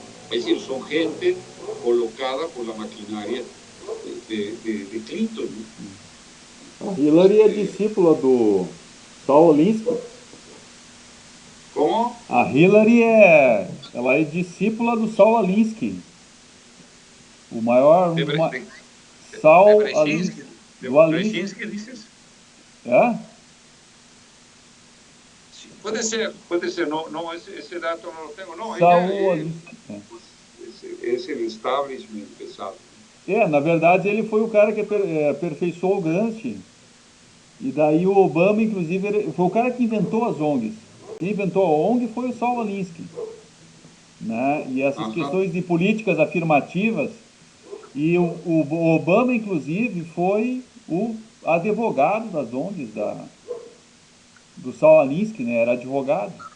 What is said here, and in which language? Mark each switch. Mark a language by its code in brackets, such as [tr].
[es] Es decir, son gente colocada por la maquinaria de Clinton, ¿no? [pt] Hillary é discípula do Saul Alinsky. Como? A Hillary ela é discípula do Saul Alinsky. O maior... Saul Alinsky. [es] Do Alinsky, dices? [pt] É? [es] Sí, puede ser, no, ese dato no lo tengo. No, Saul Alinsky. Es el establishment pesado. [pt] Na verdade ele foi o cara que aperfeiçoou o Gramsci. E daí o Obama, inclusive, foi o cara que inventou as ONGs. Quem inventou a ONG foi o Saul Alinsky. Né? E essas questões de políticas afirmativas, e o Obama, inclusive, foi o advogado das ONGs do Saul Alinsky, né? Era advogado.